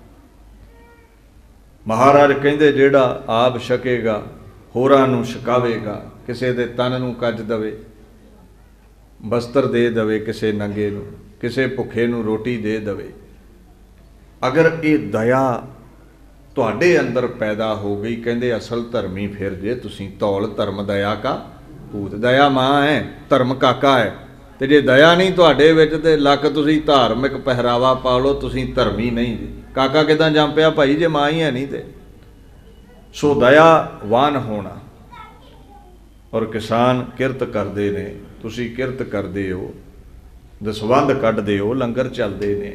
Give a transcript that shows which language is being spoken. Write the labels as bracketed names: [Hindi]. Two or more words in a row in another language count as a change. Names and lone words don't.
[Punjabi] ਮਹਾਰਾਜ ਕਹਿੰਦੇ ਜਿਹੜਾ ਆਪ ਛਕੇਗਾ ਹੋਰਾਂ ਨੂੰ ਛਕਾਵੇਗਾ, ਕਿਸੇ ਦੇ ਤਨ ਨੂੰ ਕੱਜ ਦਵੇ, ਬਸਤਰ ਦੇ ਦਵੇ ਕਿਸੇ ਨੰਗੇ ਨੂੰ, ਕਿਸੇ ਭੁੱਖੇ ਨੂੰ ਰੋਟੀ ਦੇ ਦਵੇ। ਅਗਰ ਏ ਦਇਆ ਤੁਹਾਡੇ ਅੰਦਰ ਪੈਦਾ ਹੋ ਗਈ, ਕਹਿੰਦੇ ਅਸਲ ਧਰਮੀ ਫਿਰ ਜੇ ਤੁਸੀਂ ਧੌਲ ਧਰਮ ਦਇਆ ਕਾ ਪੂਤ। ਦਇਆ ਮਾਂ ਹੈ, ਧਰਮ ਕਾਕਾ ਹੈ। ਤੋ ਜੇ ਦਇਆ ਨਹੀਂ ਤੁਹਾਡੇ ਵਿਚ ਤੇ ਲੱਖ ਤੁਸੀਂ ਧਾਰਮਿਕ ਪਹਿਰਾਵਾ ਪਾ ਲੋ, ਤੁਸੀਂ ਧਰਮੀ ਨਹੀਂ ਜੀ। ਕਾਕਾ ਕਿੱਦਾਂ ਜੰਮ ਪਿਆ ਭਾਈ ਜੇ ਮਾਂ ਹੀ ਹੈ ਨਹੀਂ ਤੇ। ਸੋ ਦਇਆਵਾਨ ਹੋਣਾ। ਔਰ ਕਿਸਾਨ ਕਿਰਤ ਕਰਦੇ ਨੇ, ਤੁਸੀਂ ਕਿਰਤ ਕਰਦੇ ਹੋ, ਦਸਵੰਧ ਕੱਢਦੇ ਹੋ, ਲੰਗਰ ਚਲਦੇ ਨੇ।